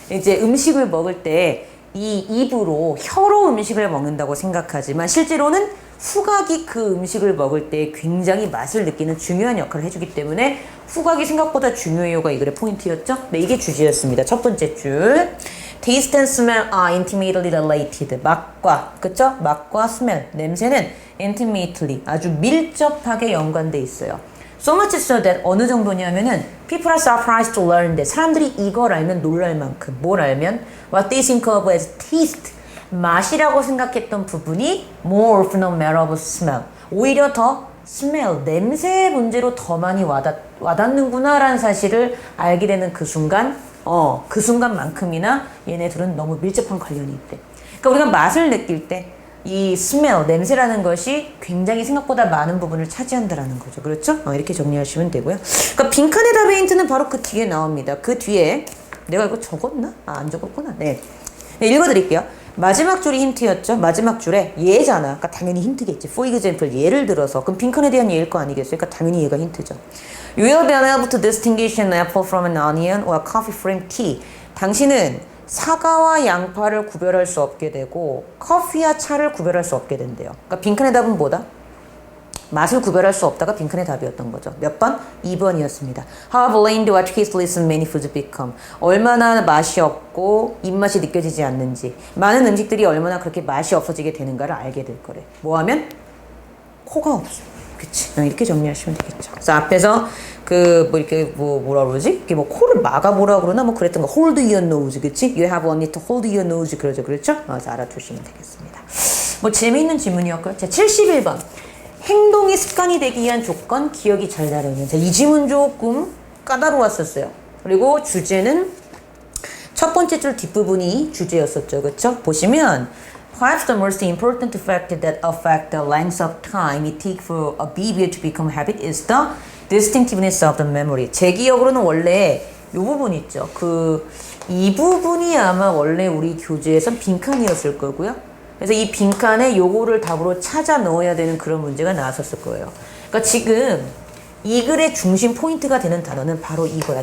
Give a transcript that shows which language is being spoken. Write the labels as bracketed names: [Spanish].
[Korean] 이제 음식을 먹을 때 이 입으로 혀로 음식을 먹는다고 생각하지만 실제로는 후각이 그 음식을 먹을 때 굉장히 맛을 느끼는 중요한 역할을 해주기 때문에 후각이 생각보다 중요해요가 이 글의 포인트였죠. 네, 이게 주제였습니다. 첫 번째 줄. [English] Taste and smell are intimately related. [Korean] 맛과, 그쵸? 맛과 smell, 냄새는 intimately, 아주 밀접하게 연관돼 있어요. [English] So much so that [Korean] 어느 정도냐면은 [English] people are surprised to learn that [Korean] 사람들이 이걸 알면 놀랄 만큼 뭘 알면 [English] what they think of as taste, [Korean] 맛이라고 생각했던 부분이 [English] more of no matter of smell, [Korean] 오히려 더 smell, 냄새의 문제로 더 많이 와닿는구나 라는 사실을 알게 되는 그 순간 그 순간만큼이나 얘네들은 너무 밀접한 관련이 있대. 그러니까 우리가 맛을 느낄 때 이 smell, 냄새라는 것이 굉장히 생각보다 많은 부분을 차지한다라는 거죠. 그렇죠? 이렇게 정리하시면 되고요. 그러니까 빈칸의 답의 힌트는 바로 그 뒤에 나옵니다. 그 뒤에 내가 이거 적었나? 안 적었구나. 네, 읽어드릴게요. 마지막 줄이 힌트였죠. 마지막 줄에 얘잖아. 그러니까 당연히 힌트겠지. [English] For example, [Korean] 예를 들어서. 그럼 빈칸에 대한 예일 거 아니겠어요? 그러니까 당연히 얘가 힌트죠. [English] You will be unable to distinguish an apple from an onion or coffee from tea. [Korean] 당신은 사과와 양파를 구별할 수 없게 되고 커피와 차를 구별할 수 없게 된대요. 그러니까 빈칸의 답은 뭐다? 맛을 구별할 수 없다가 빈칸의 답이었던 거죠. 몇 번? 2번이었습니다. [English] How bland or tasteless many foods become. [Korean] 얼마나 맛이 없고 입맛이 느껴지지 않는지, 많은 음식들이 얼마나 그렇게 맛이 없어지게 되는가를 알게 될 거래. 뭐 하면? 코가 없어. 그치? 이렇게 정리하시면 되겠죠. 그래서 앞에서 뭐라 그러지? 이렇게 코를 막아보라 그러나 그랬던 거. [English] Hold your nose, [Korean] 그치? [English] You have only to hold your nose. [Korean] 그러죠. 그렇죠? 그래서 알아두시면 되겠습니다. 재미있는 질문이었고요. 자, 71번. 행동이 습관이 되기 위한 조건, 기억이 잘 나려면. 자, 이 질문 조금 까다로웠었어요. 그리고 주제는 첫 번째 줄 뒷부분이 주제였었죠. 그쵸? [English] 보시면 Perhaps the most important factor that affect the length of time it takes for a behavior to become a habit is the distinctiveness of the memory. [Korean] 제 기억으로는 원래 이 부분 있죠. 이 부분이 아마 원래 우리 교재에선 빈칸이었을 거고요. 그래서 이 빈칸에 요거를 답으로 찾아 넣어야 되는 그런 문제가 나왔었을 거예요. 그러니까 지금 이 글의 중심 포인트가 되는 단어는 바로 이거야.